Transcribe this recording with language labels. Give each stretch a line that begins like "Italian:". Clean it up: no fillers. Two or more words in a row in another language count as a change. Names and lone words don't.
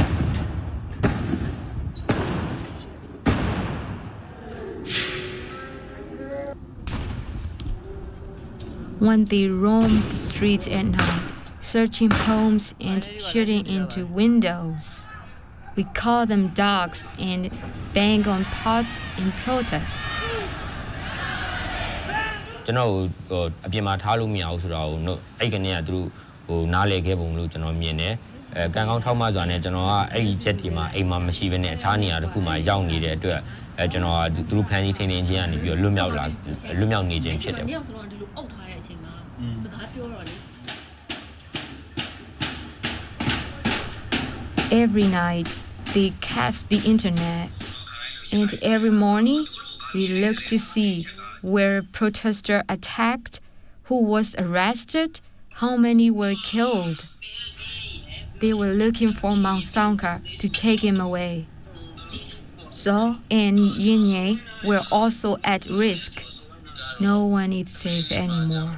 English: When they roam the streets at night, searching homes and shooting into windows. We call them dogs and bang on pots in protest.
Burmese: ကျွန်တော်အပြင်မှာထားလို့မရဘူးဆိုတာကိုအဲ့ကနေကသူတို့နားလေခဲ့ပုံလို့ကျွန်တော်မြင်တယ်ကံကောင်းထောက်မှစွာနဲ့ကျွန်တော်ကအဲ့ဒီချက်ဒီမှာအိမ်မှာမရှိဘဲနဲ့အခြားနေရာတစ်ခုမှာရောက်နေတဲ့အတွက်ကျွန်တော်ကသူတို့ဖန်စီထိန်းသိမ်းခြင်းကနေပြီးတော့လွတ်မြောက်နေခြင်းဖြစ်တယ်မြောက်ဆိုတော့ဒီလိုအုပ်ထားတဲ့အချိန်မှာစကားပြောတော့လေ
English: Every night they kept the internet, and every morning we looked to see where protesters attacked, who was arrested, how many were killed. They were looking for Mount Sanka to take him away. So and Yinye were also at risk. No one is safe anymore.